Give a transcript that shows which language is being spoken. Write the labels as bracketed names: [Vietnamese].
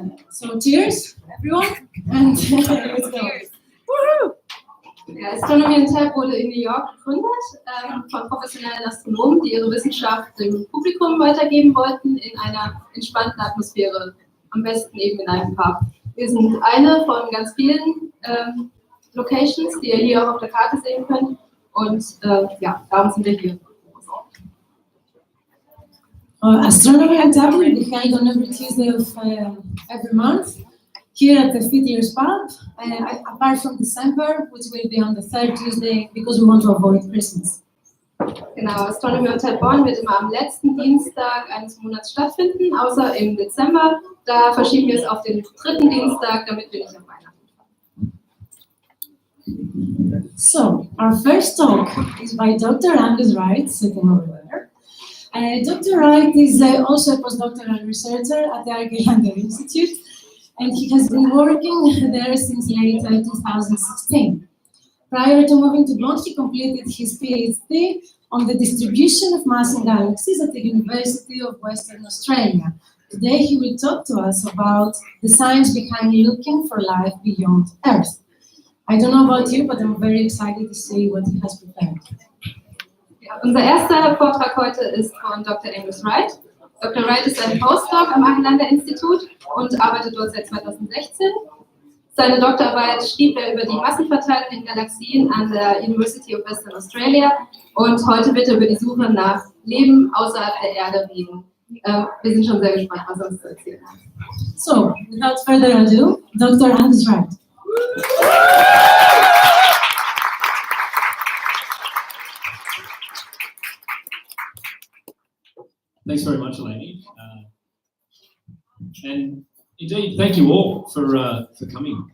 [English] So cheers, everyone, and let's go. Woohoo! [German] Ja, Astronomy on Tap wurde in New York gegründet von professionellen Astronomen, die ihre Wissenschaft dem Publikum weitergeben wollten in einer entspannten Atmosphäre, am besten eben in einem Pub. Wir sind eine von ganz vielen Locations, die ihr hier auch auf der Karte sehen könnt und ja, darum sind wir hier. [English] Astronomy on Tap will be held on every Tuesday of every month here at the Fiddlers pub, apart from December, which will be on the 3rd Tuesday because we want to avoid Christmas. [German] Genau, Astronomy on Tap Bonn wird immer am letzten Dienstag eines Monats stattfinden, außer im Dezember. Da verschieben wir es auf den 3. Dienstag, damit wir nicht am Weihnachten. [English] So, our first talk is by Dr. Angus Wright, sitting over there. Dr. Wright is also a postdoctoral researcher at the Argelander-Institut, and he has been working there since late 2016. Prior to moving to Bonn, he completed his PhD on the distribution of mass in galaxies at the University of Western Australia. Today he will talk to us about the science behind looking for life beyond Earth. I don't know about you, but I'm very excited to see what he has prepared. [German] Ja, unser erster Vortrag heute ist von Dr. Angus Wright. Dr. Wright ist ein Postdoc am Argelander-Institut und arbeitet dort seit 2016. Seine Doktorarbeit schrieb er über die Massenverteilung in Galaxien an der University of Western Australia und heute wird er über die Suche nach Leben außerhalb der Erde reden. Wir sind schon sehr gespannt, was er uns zu erzählen hat. [English] So, without further ado, Dr. Angus Wright. Thanks very much, Eleni. And indeed, thank you all for coming.